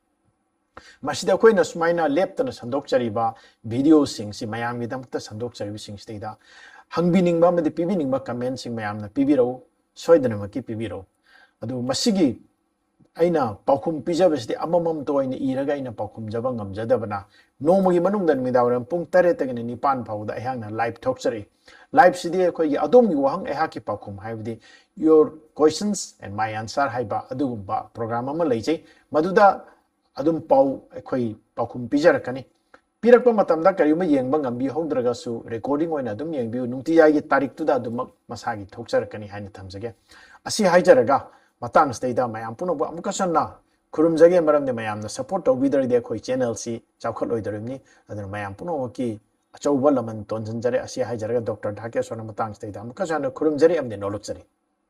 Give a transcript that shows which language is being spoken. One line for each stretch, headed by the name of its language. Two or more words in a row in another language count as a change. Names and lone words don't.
Manipuri: masida koina sumaina leptana sandok chariba video sing si mayam gi damta sandok charibi sing steida hangbining ba amadi pibining ba comment sing mayam na pibiro soidana ma ki pibiro adu masigi aina paukhum pijabasdi amamam to aina iraga aina paukhum jaba ngamjadabana nomogi manungdan midawaram pung 8 tagina 9 phawda ehangna live talkchari live sidi khoi adom gi wahang ehaki paukhum haibdi
English: your questions and my answer
Manipuri: haiba adugumba program ama leijai maduda adum pau khoi paukhum pijarakani pirakpa matamda kariyuma yengba ngambi hongdraga su recording oina adum yengbi nungti yagi tarik tuda adum masagi talkcharakani haina thamjage asi haijaraga matang stayda mayam puno bu amukasana kurumjage maramde mayamna support tawbidride khoi channel si chawkhat loidarimni adana mayam puno ki achauba laman tonjanjare asi haijaraga dr dhakeswar matang stayda amukasana kurumjare amne nolochari